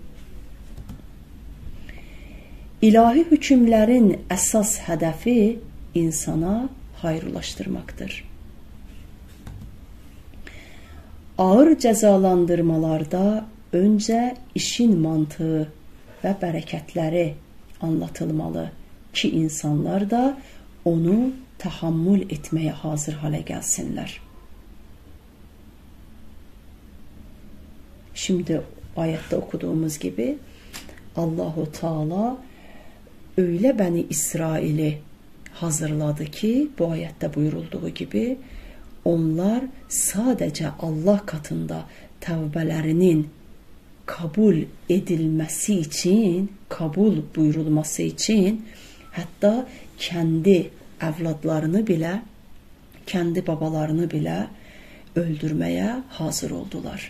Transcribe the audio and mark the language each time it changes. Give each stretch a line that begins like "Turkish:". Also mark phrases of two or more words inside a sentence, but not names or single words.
Azerbaijani: İlahi hükümlərin əsas hədəfi insana hayırlaşdırmaqdır. Ağır cəzalandırmalarda öncə işin mantığı və bərəkətləri anlatılmalı ki, insanlar da onu tahammül etməyə hazır hale gəlsinlər.
Turkish: Şimdi ayette okuduğumuz gibi Allahu Teala öyle Bəni İsrail'i hazırladı ki, bu ayette buyurulduğu gibi onlar sadece Allah katında tövbələrinin kabul edilmesi için, kabul buyurulması için hatta kendi evladlarını bile, kendi babalarını bile öldürmeye hazır oldular.